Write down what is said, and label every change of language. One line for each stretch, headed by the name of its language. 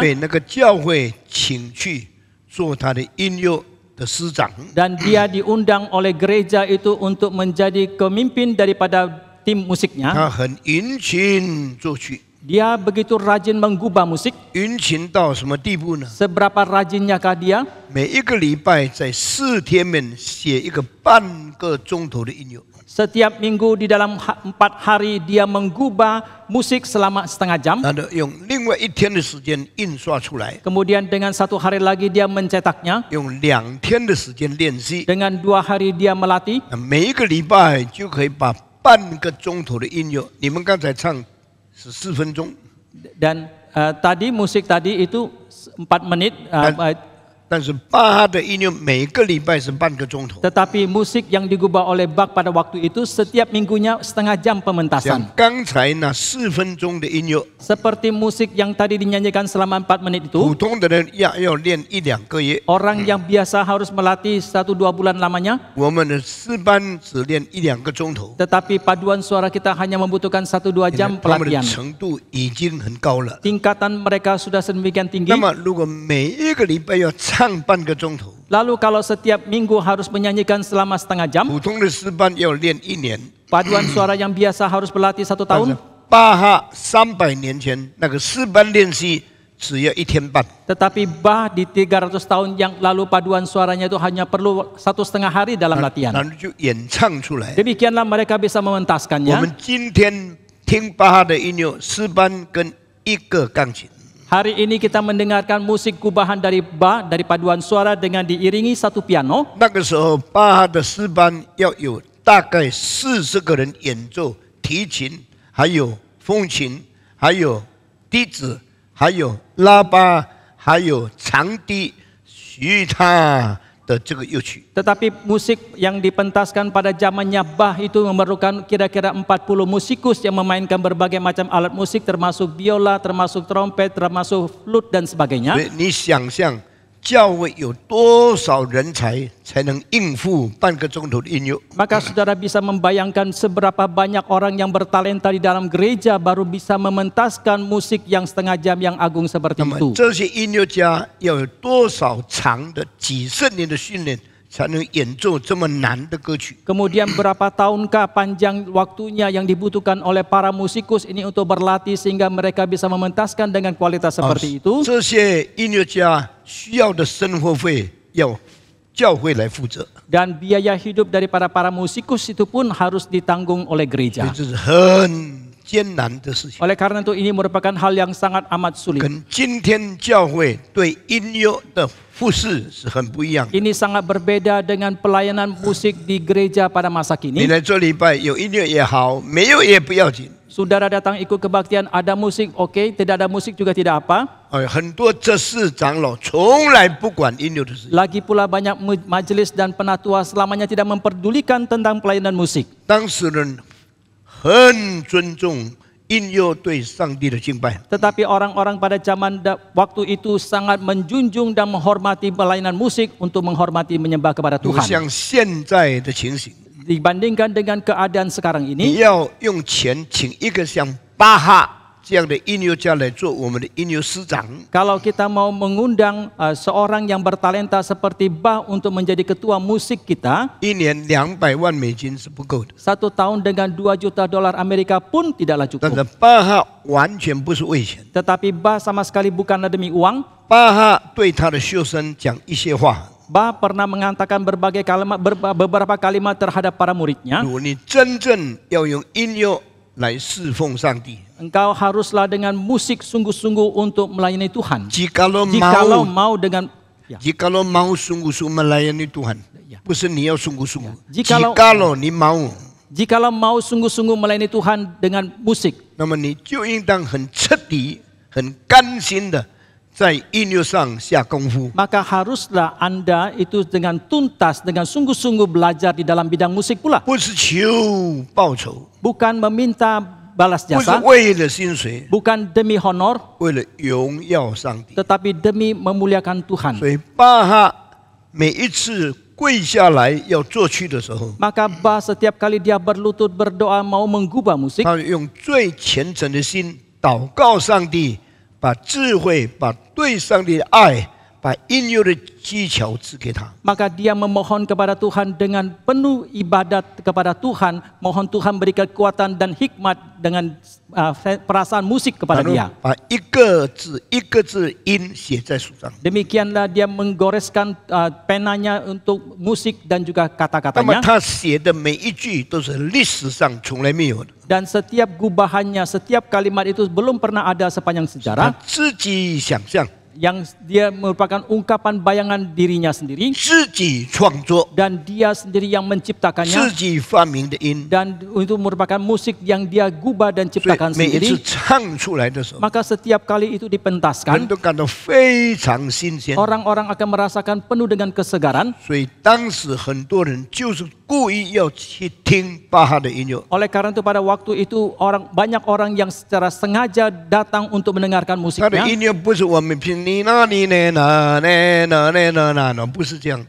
Chinese: 被那个教会请去做他的音乐的师长。
Indonesian: dan dia diundang oleh gereja itu untuk menjadi pemimpin daripada tim musiknya.
Chinese: 他很殷勤作曲，
Indonesian: Dia begitu rajin menggubah musik.
Chinese: 殷勤到什么地步呢？
Indonesian: Seberapa rajinnyakah dia?
Chinese: 每一个礼拜在4天面写一个半个钟头的音乐。
Indonesian: Setiap minggu di dalam 4 hari dia menggubah musik selama setengah jam.
Chinese: 然后用另外1天的时间印刷出来，
Indonesian: Kemudian dengan 1 hari lagi dia mencetaknya.
Chinese: 用2天的时间练习，
Indonesian: Dengan 2 hari dia melatih.
Chinese: 每一个礼拜就可以把半个钟头的音乐，你们刚才唱14分钟，
Indonesian: Dan tadi musik tadi itu 4 menit.
Chinese: 但是巴哈的音乐每个礼拜是半个钟头。
Indonesian: Tetapi musik yang digubah oleh Bach pada waktu itu setiap minggunya setengah jam
Chinese: 像
Indonesian: pementasan.
Chinese: 刚才那4分钟的音乐，
Indonesian: Seperti musik yang tadi dinyanyikan selama 4 menit itu.
Chinese: 普通的人要练1-2个月，
Indonesian: Orang yang biasa harus melatih 1-2 bulan lamanya.
Chinese: 我们的诗班只练1-2个钟头，
Indonesian: Tetapi paduan suara kita hanya membutuhkan 1-2 jam
Chinese: 他们的
Indonesian: pelatihan.
Chinese: 程度已经很高了。
Indonesian: Tingkatan mereka sudah sedemikian tinggi.
Chinese: 那么如果每一个礼拜要唱半个钟头，
Indonesian: Lalu kalau setiap minggu harus menyanyikan selama setengah jam,
Chinese: 普通的诗班要练1年。
Indonesian: paduan suara yang biasa harus berlatih 1
Chinese: 但是
Indonesian: tahun.
Chinese: 巴哈300年前那个诗班练习只要1天半，
Indonesian: Tetapi Bach di 300 tahun yang lalu paduan suaranya itu hanya perlu 1,5 hari dalam latihan.
Chinese: 然后就演唱出来。
Indonesian: Demikianlah mereka bisa
Chinese: 我
Indonesian: mementaskannya.
Chinese: 们今天听巴哈的音乐，诗班跟1个钢琴，
Indonesian: Hari ini kita mendengarkan musik gubahan dari Bach, dari paduan suara dengan diiringi satu piano.
Chinese: 那个时候，巴哈的诗班要有大概40个人演奏提琴，还有风琴，还有笛子，还有拉巴，还有长笛、徐他的这个乐曲。
Indonesian: Tetapi musik yang dipentaskan pada zamannya Bach itu memerlukan kira-kira 40 musikus yang memainkan berbagai macam alat musik termasuk biola, termasuk trompet, termasuk flute dan
Chinese: 所
Indonesian: sebagainya.
Chinese: 以你想象教会有多少人才才能应付半个钟头的音乐？
Indonesian: Maka saudara bisa membayangkan seberapa banyak orang yang bertalenta di dalam gereja baru bisa mementaskan musik yang setengah jam yang agung seperti
Chinese: 那么
Indonesian: itu.
Chinese: 这些音乐家要有多少长的几十年的训练，才能演奏这么难的歌曲？
Indonesian: Kemudian berapa tahunkah panjang waktunya yang dibutuhkan oleh para musikus ini untuk berlatih sehingga mereka bisa mementaskan dengan kualitas seperti itu.
Chinese: 这些音乐家需要的生活费要教会来负责，
Indonesian: Dan biaya hidup daripada para musikus itu pun harus ditanggung oleh
Chinese: 所
Indonesian: gereja.
Chinese: 以这是很艰难的事情。
Indonesian: Oleh karena itu ini merupakan hal yang sangat amat sulit.
Chinese: 跟今天教会对音乐的服侍是很不一样的。
Indonesian: Ini sangat berbeda dengan pelayanan musik di gereja pada masa
Chinese: 你来做礼拜，有音乐也好，没有也不要紧。
Indonesian: Saudara datang ikut kebaktian, ada musik, oke, tidak ada musik juga tidak apa.
Chinese: 很多这事长老从来不管音乐的事情。
Indonesian: Lagi pula banyak majelis dan penatua selamanya tidak memperdulikan tentang pelayanan musik.
Chinese: 当时人很尊重音乐对上帝的敬拜，
Indonesian: Tetapi orang-orang pada zaman waktu itu sangat menjunjung dan menghormati pelayanan musik untuk menghormati menyembah kepada
Chinese: 不
Indonesian: Tuhan.
Chinese: 像现在的情形。
Indonesian: Dibandingkan dengan keadaan sekarang
Chinese: 你
Indonesian: ini,
Chinese: 要用钱请一个像巴哈这样的音乐家来做我们的音乐师长，
Indonesian: kalau kita mau mengundang seorang yang bertalenta seperti Bach untuk menjadi ketua musik kita,
Chinese: 一年200万美金是不够的。
Indonesian: 1 tahun dengan 2 juta dolar Amerika pun tidaklah
Chinese: 但是
Indonesian: cukup.
Chinese: 巴哈完全不是为钱，
Indonesian: Tetapi Bach sama sekali bukanlah demi uang.
Chinese: 巴哈对他的学生讲一些话。
Indonesian: Bach pernah mengatakan beberapa kalimat terhadap para muridnya.
Chinese: 如果你真正要用音乐来侍奉上帝，
Indonesian: Engkau haruslah dengan musik sungguh-sungguh untuk melayani Tuhan. jikalau Jikalau mau mau dengan jikalau mau sungguh-sungguh melayani Tuhan, Ya.
Chinese: 不是你要
Indonesian: sungguh-sungguh， Jikalau- jikalau
Chinese: 你
Indonesian: mau， jikalau mau sungguh-sungguh melayani Tuhan dengan musik,
Chinese: 那么你就应当很彻底、很甘心的在音乐上下功夫。
Indonesian: maka haruslah Anda itu dengan tuntas, dengan sungguh-sungguh belajar di dalam bidang musik pula.
Chinese: 不是求报酬，
Indonesian: Bukan meminta balas
Chinese: 不是
Indonesian: jasa,
Chinese: 为了薪水，
Indonesian: bukan demi honor,
Chinese: 为了荣耀上帝。
Indonesian: tetapi demi memuliakan Tuhan.
Chinese: 所以巴哈每一次跪下来要作曲的时候，
Indonesian: Maka Bach setiap kali dia berlutut berdoa mau menggubah musik,
Chinese: 他用最虔诚的心祷告上帝，把智慧、把对上帝的爱、把音乐的技巧赐给他。
Indonesian: maka dia memohon kepada Tuhan dengan penuh ibadat kepada Tuhan, mohon Tuhan beri kekuatan dan hikmat dengan perasaan musik kepada
Chinese: 然后
Indonesian: dia.
Chinese: 把一个字一个字音写在书上。
Indonesian: Demikianlah dia menggoreskan penanya untuk musik dan juga
Chinese: 那么
Indonesian: kata-katanya.
Chinese: 他写的每一句都是历史上从来没有的，
Indonesian: Dan setiap gubahannya, setiap kalimat itu belum pernah ada sepanjang
Chinese: 他
Indonesian: sejarah.
Chinese: 自己想象，
Indonesian: Yang dia merupakan ungkapan bayangan dirinya sendiri.
Chinese: 自己创作，
Indonesian: Dan dia sendiri yang
Chinese: 自
Indonesian: menciptakannya.
Chinese: 己发明的音。
Indonesian: Dan itu merupakan musik yang dia gubah dan
Chinese: 所以
Indonesian: ciptakan
Chinese: 每一次
Indonesian: sendiri.
Chinese: 唱出来的时候，
Indonesian: Maka setiap kali itu
Chinese: 人
Indonesian: dipentaskan,
Chinese: 都感到非常新鲜。
Indonesian: orang-orang akan merasakan penuh dengan kesegaran.
Chinese: 所以当时很多人就是故意要去听巴哈的音乐。
Indonesian: Oleh karena itu pada waktu itu banyak orang yang secara sengaja datang untuk mendengarkan
Chinese: 他的
Indonesian: musiknya.
Chinese: 音乐不是我们拼你那你呢那呢那呢那呢，不是这样的。